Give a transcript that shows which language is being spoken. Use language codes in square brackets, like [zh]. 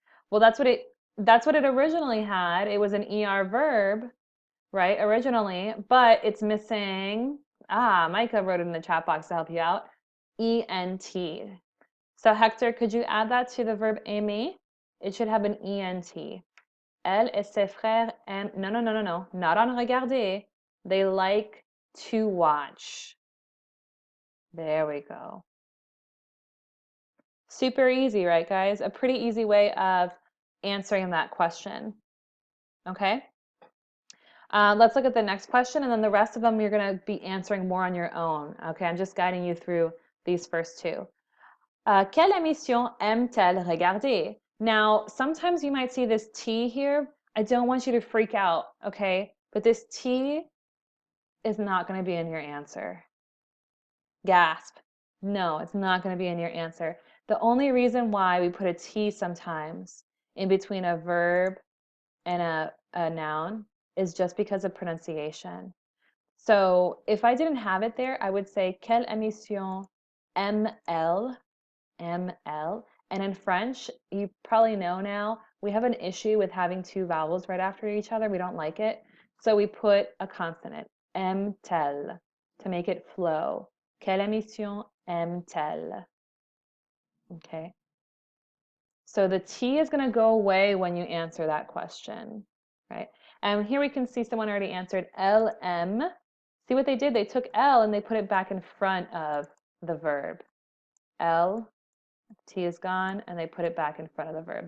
[en] Well, that's what it originally had. It was an ER verb, right, originally, but it's missing, Micah wrote it in the chat box to help you out, ENT. So Hector, could you add that to the verb aimer? It should have an ENT. [fr] Elle et ses frères aiment, [en] no, not [fr] on regarder. [en] They like to watch. There we go. Super easy, right, guys? A pretty easy way of answering that question. Okay? Let's look at the next question, and then the rest of them you're going to be answering more on your own. Okay, I'm just guiding you through these first two. [fr] Quelle émission aime-t-elle regarder? [en] Now, sometimes you might see this T here. I don't want you to freak out, okay? But this T is not going to be in your answer. Gasp. No, it's not going to be in your answer. The only reason why we put a T sometimes in between a verb and a noun is just because of pronunciation. So if I didn't have it there, I would say [fr] quelle émission aime-elle? [en] M-L. And in French, you probably know now, we have an issue with having two vowels right after each other. We don't like it. So we put a consonant, aime-t-elle, to make it flow. [fr] Quelle émission aime-t-elle? [en] Okay. So the T is going to go away when you answer that question, right? And here we can see someone already answered LM. See what they did? They took L and they put it back in front of the verb. L, T is gone, and they put it back in front of the verb.